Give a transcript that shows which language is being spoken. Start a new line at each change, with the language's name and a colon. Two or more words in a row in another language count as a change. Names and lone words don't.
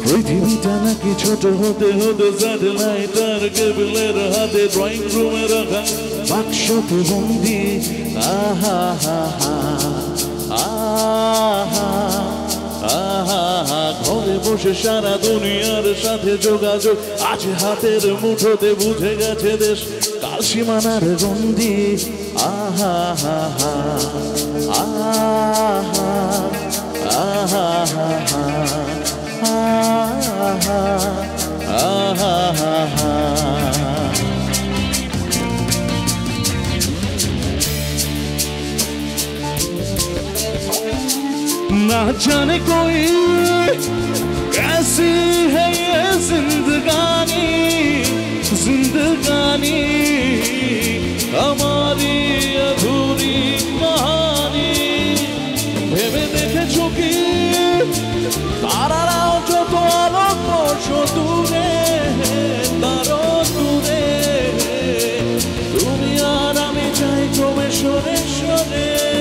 Bangla: টিভিটা নাকি ছোট হতে হতে স্যাটেলাইট আর কেবলের হাতে ড্রয়িং রুমে রাখা বাক্সতে বন্দি। আহা হা হা আহা আহা হা, ঘরে বসে সারা দুনিয়ার সাথে যোগাযোগ আজ হাতের মুঠোতে, বুঝে গেছে দেশ কাল সীমানার গন্ডি। আহা হা হা আহা আহা হা হা আহা আহা হা।
Hindi: ना जाने कोई कैसी है ये जिंदगानी, जिंदगानी हमारी अधूरी कहानी।
Bangla: ভেবে দেখেছো কি তারারাও যত আলোকবর্ষ দূরে, তারও দূরে, তুমি আর আমি যাই ক্রমে সরে সরে।